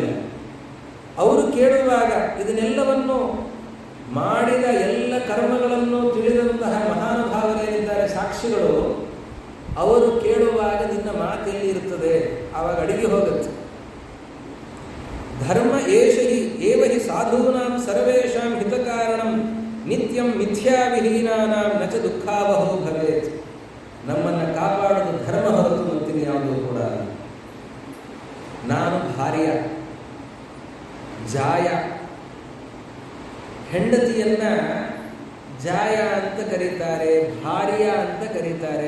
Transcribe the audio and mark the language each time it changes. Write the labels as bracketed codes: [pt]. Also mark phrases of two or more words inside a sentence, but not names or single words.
[kn] ಅವರು ಕೇಳುವಾಗ ಇದನ್ನೆಲ್ಲವನ್ನು ಮಾಡಿದ ಎಲ್ಲ ಕರ್ಮಗಳನ್ನು ತಿಳಿದಂತಹ ಮಹಾನುಭಾವರೇನಿದ್ದಾರೆ ಸಾಕ್ಷಿಗಳು, ಅವರು ಕೇಳುವಾಗ ನಿನ್ನ ಮಾತೆಲ್ಲಿ ಇರುತ್ತದೆ? ಆವಾಗ ಅಡಿಗೆ ಹೋಗುತ್ತೆ. [sa] ಧರ್ಮ ಏವ ಹಿ ಸಾಧೂನಾಂ ಸರ್ವೇಷಾಂ ಹಿತಕಾರಣಂ ನಿತ್ಯಂ ಮಿಥ್ಯಾವಿಹೀನಾನಾಂ ನ ಚ ದುಃಖಾವಹೋ ಭವೇತ್. [kn] ನಮ್ಮನ್ನು ಕಾಪಾಡುವುದು ಧರ್ಮ ಹೊರತು ಮತ್ತಿನ ಯಾವುದೂ ಕೂಡ. ನಾನು ಭಾರ್ಯ, ಜಾಯ, ಹೆಂಡತಿಯನ್ನ ಜಾಯ ಅಂತ ಕರೀತಾರೆ, ಭಾರ್ಯ ಅಂತ ಕರೀತಾರೆ.